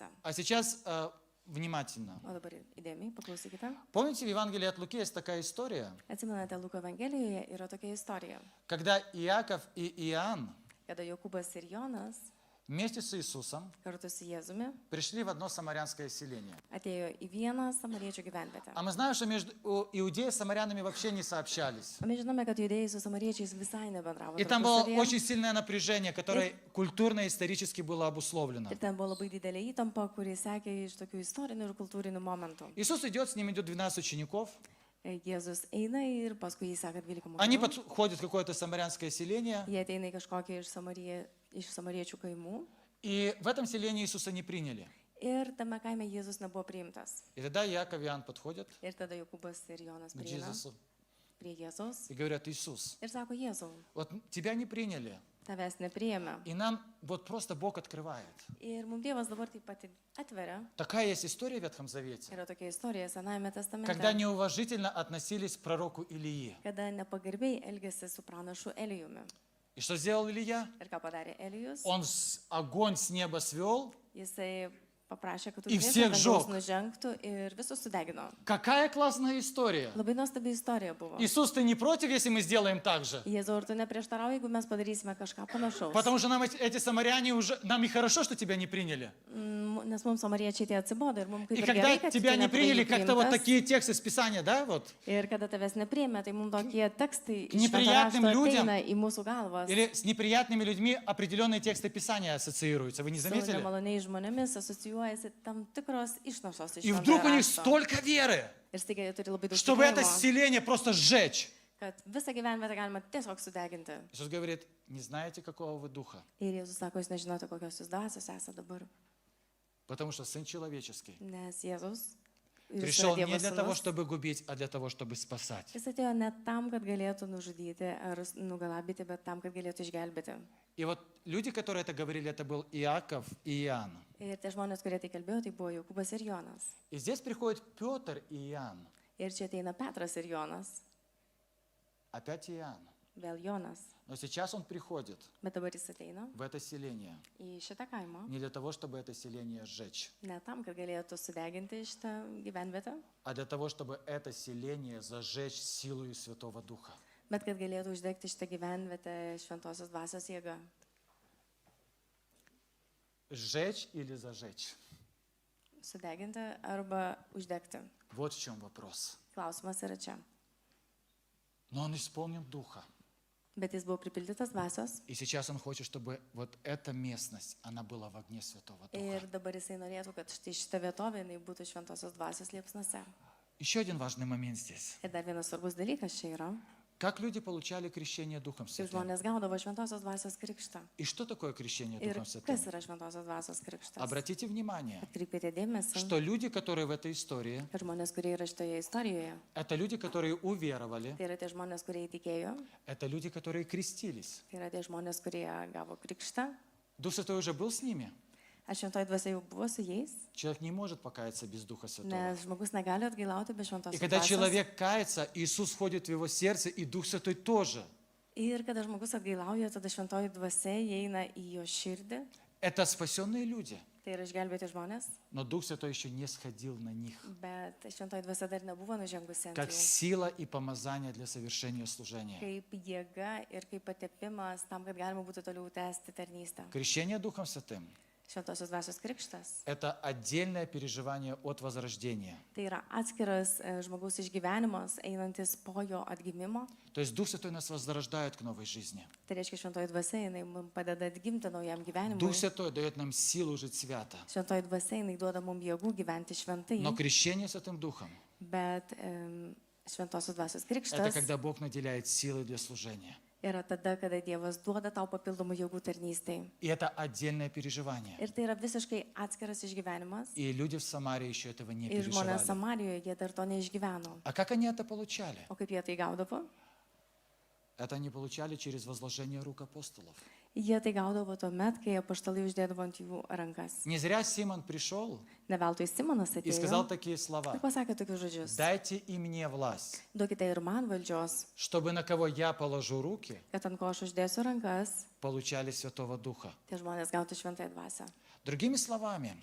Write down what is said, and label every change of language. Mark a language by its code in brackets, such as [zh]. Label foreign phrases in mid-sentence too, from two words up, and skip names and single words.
[ru] А сейчас внимательно. [lt] O dabar įdėmiai paklausykite. [ru] Помните, в Евангелии от Луки есть такая история, [lt] Atsimenate, Luko Evangelijoje yra tokia istorija, [ru] когда Иаков и Иоанн [lt] kada Jokūbas ir Jonas [ru] вместе с Иисусом [lt] kartu su Jėzumi [ru] пришли в одно самарянское селение. [lt] atėjo į vieną samariečių gyvenvietę. [ru] А мы знаем, что между иудеи с самарянами вообще не сообщались. [lt] O mes žinome, kad judėjai su samariečiais visai nebendravo. [ru] И там было [lt] tarpusavyje. [ru] очень сильное напряжение, которое культурно и исторически было обусловлено. [lt] Ir ten buvo labai didelė įtampa, kuri sekė iš tokių istorinių ir kultūrinių momentų. [ru] Иисус идет, с ним идет 12 учеников. [lt] Jėzus eina ir paskui jį seka 12 [ru] Они [lt] mokinių. [ru] подходят в какое-то самарянское селение. [lt] Jie ateina į kažkokią iš samariečių kaimų. [ru] И в этом селении Иисуса не приняли. [lt] Ir tame kaime Jėzus nebuvo priimtas. [ru] И тогда Иаков и Иоанн подходят [lt] Ir tada Jokūbas ir Jonas [ru] к [lt] prieina [ru] Иисусу [lt] prie Jėzaus [ru] и говорят: Иисус, [lt] ir sako, Jėzau, [ru] вот тебя не приняли. [lt] tavęs nepriėmė. [ru] И нам вот просто Бог открывает. [lt] Ir mums Dievas dabar taip pat atveria. [ru] Такая есть история в Ветхом Завете, [lt] Yra tokia istorija Senajame testamente, [ru] когда неуважительно относились к пророку Илии. [lt] kada nepagarbiai elgėsi su pranašu Elijumi. [ru] И что сделал Илия? [lt] Ir ką padarė Elijus? [ru] Он огонь с неба свел [lt] Jisai paprašė, kad [ru] И [lt] ugnis [ru] всех [lt] ant dangaus [ru] сжег. [lt] nužengtų ir visus sudegino. [ru] Какая классная история. [lt] Labai nuostabi istorija buvo. [ru] Иисус, ты не против, если мы сделаем так же? [lt] Jėzau, ar tu neprieštarauji, jeigu mes padarysime kažką panašaus? [ru] Потому что нам эти самаряне уже, нам и хорошо, что тебя не приняли. [lt] Nes mums samariečiai tie atsibodo ir mums kaip [ru] И [lt] ir [ru] когда [lt] gerai, kad [ru] тебя [lt] tu [ru] не приняли, [lt] nebuvai [ru] как-то вот [lt] priimtas. [ru] такие тексты из Писания, да, вот? [lt] Ir kada tavęs nepriėmė, tai mums tokie tekstai iš [ru] Неприятным [lt] švento rašto [ru] людям [lt] ateina į mūsų galvas. [ru] Или с неприятными людьми определенные тексты Писания ассоциируются. Вы не [lt] Su [ru] заметили? [lt] nemaloniais žmonėmis asocijuojasi tam tikros išnašos iš [ru] И [lt] šventojo [ru] вдруг у них [lt] rašto. [ru] столько веры, [lt] Ir staiga jie turi labai daug [ru] чтобы это [lt] tikėjimo, [ru] селение просто сжечь. [lt] kad visą gyvenimą galima tiesiog sudeginti. [ru] Иисус говорит, не знаете, какого вы духа, [lt] Ir Jėzus sako, jūs nežinote, kokios jūs dvasios esate dabar. [ru] потому что Сын Человеческий [lt] Nes Jėzus ir jis [ru] пришел [lt] yra [ru] не [lt] Dievo [ru] для того, [lt] sūnus. [ru] чтобы губить, а для того, чтобы спасать. [lt] Jis atėjo ne tam, kad galėtų nužudyti ar nugalabyti, bet tam, kad galėtų išgelbėti. [ru] И вот люди, которые это говорили, это был Иаков и Иоанн. [lt] Ir tie žmonės, kurie tai kalbėjo, tai buvo Jokūbas ir Jonas. [ru] И здесь приходят Петр и Иоанн. [lt] Ir čia ateina Petras ir Jonas. [ru] Опять Иоанн. [lt] Vėl Jonas. [ru] Но сейчас он приходит [lt] Bet dabar jis ateina [ru] в это селение [lt] į šitą kaimą. [ru] не для того, чтобы это селение сжечь, [lt] Ne tam, kad galėtų sudeginti šitą gyvenvietę, [ru] а для того, чтобы это селение зажечь силою Святого Духа. [lt] bet kad galėtų uždegti šitą gyvenvietę šventosios dvasios jėga. [ru] Сжечь или зажечь? [lt] Sudeginti arba uždegti. [ru] Вот в чем вопрос. [lt] Klausimas yra čia. [ru] Но он исполнен Духа. [lt] Bet jis buvo pripildytas dvasios [ru] И сейчас он хочет, чтобы вот эта местность, она была в огне Святого Духа. [lt] ir dabar jisai norėtų, kad štai šita vietovė jinai būtų šventosios dvasios liepsnose. [ru] Еще один важный момент здесь. [lt] Ir dar vienas svarbus dalykas čia yra, [ru] Как люди получали крещение Духом [lt] kai [ru] Святым? [lt] žmonės gaudavo šventosios dvasios krikštą. [ru] И что такое крещение [lt] Ir [ru] Духом Святым? [lt] kas yra šventosios dvasios krikštas? [ru] Обратите внимание, [lt] Atkreipėte dėmesį, [ru] что люди, которые в этой истории, [lt] kad žmonės, kurie yra šitoje istorijoje, [ru] это люди, которые уверовали, [lt] tai yra tie žmonės, kurie įtikėjo, [ru] это люди, которые крестились. [lt] tai yra tie žmonės, kurie gavo krikštą. [ru] Дух Святой уже был с ними. [lt] Ar šventoji dvasia jau buvo su jais? [ru] Человек не может покаяться без Духа Святого. [lt] Nes žmogus negali atgailauti be [ru] И [lt] šventosios [ru] когда [lt] dvasios. [ru] человек кается, Иисус входит в его сердце, и Дух Святой тоже. [lt] Ir kada žmogus atgailauja, tada šventoji dvasia įeina į jo širdį. [ru] Это спасенные люди. [lt] Tai yra išgelbėti žmonės, [ru] Но Дух Святой еще не сходил на них. [lt] bet šventoji dvasia dar nebuvo nužengusi ant [ru] Как [lt] jų. [ru] сила и помазание для совершения служения. [lt] Kaip jėga ir kaip patepimas tam, kad galima būtų toliau tęsti tarnystę. [ru] Крещение Духом Святым [lt] Šventosios dvasios krikštas. – [ru] это отдельное переживание от возрождения. [lt] Tai yra atskiras žmogaus išgyvenimas, einantis po jo atgimimo. [ru] То есть Дух Святой нас возрождает к новой жизни. [lt] Tai reiškia, šventoji dvasia, jinai mums padeda atgimti naujam gyvenimui. [ru] Дух Святой дает нам силу жить свято. [lt] Šventoji dvasia, jinai duoda mums jėgų gyventi šventai. [ru] Но крещение Святым Духом [lt] Bet šventosios dvasios – [ru] это [lt] krikštas [ru] когда Бог наделяет силой для служения. [lt] yra tada, kada Dievas duoda tau papildomų jėgų tarnystei. [ru] И это отдельное переживание. [lt] Ir tai yra visiškai atskiras išgyvenimas. [ru] И люди в Самаре еще этого не [lt] Ir žmonės [ru] переживали. [lt] Samarijoje, jie dar to neišgyveno. [ru] А как они это получали? [lt] O kaip jie tai gaudavo? [ru] Это они получали через возложение рук апостолов. [lt] Jie tai gaudavo tuo met, kai apaštalai uždėdavo ant jų rankas. [ru] Не зря Симон пришел [lt] Ne veltui Simonas [ru] и сказал [lt] atėjo [ru] такие слова. [lt] ir pasakė tokius žodžius. [ru] Дайте и мне власть, [lt] Duokite ir man valdžios, [ru] чтобы на кого я положу руки, [lt] kad ant ko aš uždėsiu rankas, [ru] получали Святого Духа. [lt] tie žmonės gautų šventąją dvasią. [ru] Другими словами,